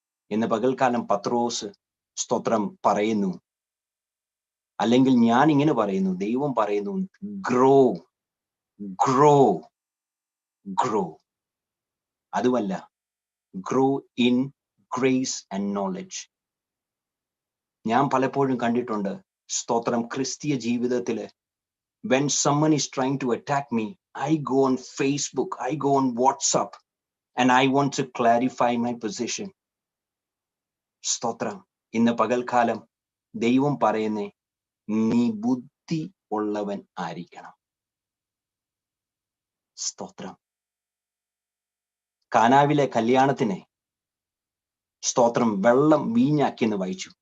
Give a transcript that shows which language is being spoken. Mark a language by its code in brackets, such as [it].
[ml] ഇന്ന് പകൽക്കാലം പത്രോസ്, സ്തോത്രം, പറയുന്നു, അല്ലെങ്കിൽ ഞാൻ ഇങ്ങനെ പറയുന്നു, ദൈവം പറയുന്നു, [en] Grow grow grow. അതുമല്ല, grow in grace and knowledge. [ml] ഞാൻ പലപ്പോഴും കണ്ടിട്ടുണ്ട്, സ്തോത്രം, ക്രിസ്തീയ ജീവിതത്തില് [en] When someone is trying to attack me, I go on Facebook, I go on WhatsApp, and I want to clarify my position. [ml] സ്തോത്രം. ഇന്ന് പകൽക്കാലം ദൈവം പറയുന്നേ, നീ ബുദ്ധി ഉള്ളവൻ ആയിരിക്കണം. സ്തോത്രം. കാനാവിലെ കല്യാണത്തിന് സ്തോത്രം വെള്ളം വീഞ്ഞാക്കിയെന്ന് വായിച്ചു.